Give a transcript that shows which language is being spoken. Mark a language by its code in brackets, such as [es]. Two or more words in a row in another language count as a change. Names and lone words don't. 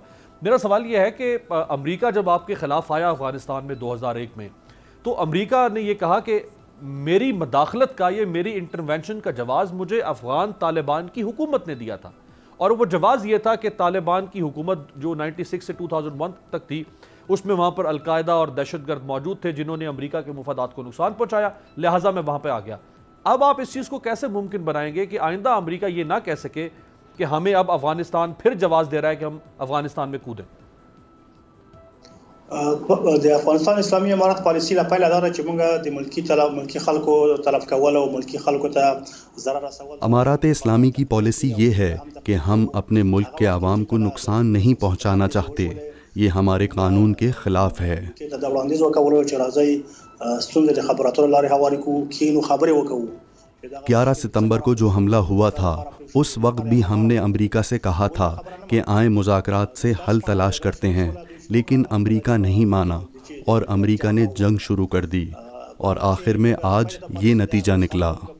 [ur] میرا سوال یہ ہے کہ امریکہ جب آپ کے خلاف آیا افغانستان میں 2001 میں، تو امریکہ نے یہ کہا کہ میری مداخلت کا، یہ میری انٹرونشن کا جواز مجھے افغان طالبان کی حکومت نے دیا تھا، اور وہ جواز یہ تھا کہ طالبان کی حکومت جو 96 سے 2001 تک تھی، اس میں وہاں پر القاعدہ اور دہشت گرد موجود تھے جنہوں نے امریکہ کے مفادات کو نقصان پہنچایا، لہٰذا میں وہاں پہ آ گیا۔ اب آپ اس چیز کو کیسے ممکن بنائیں گے کہ آئندہ امریکہ یہ نہ کہہ سکے کہ ہمیں اب افغانستان پھر جواز دے رہا ہے کہ ہم افغانستان میں کودیں؟ [ps] د افغانستان اسلامي امارت پالیسی لا پیل اداره چې موږ د ملکی خلکو تلف کول او ملکی خلکو ته ضرر رسول۔ [ur] امارات اسلامی کی پالیسی یہ ہے کہ ہم اپنے ملک کے عوام کو نقصان نہیں پہنچانا چاہتے، یہ ہمارے قانون کے خلاف ہے۔ 11 ستمبر کو جو حملہ ہوا تھا، اس وقت بھی ہم نے امریکہ سے کہا تھا کہ آئیں مذاکرات سے حل تلاش کرتے ہیں، لیکن امریکہ نہیں مانا اور امریکہ نے جنگ شروع کر دی، اور آخر میں آج یہ نتیجہ نکلا۔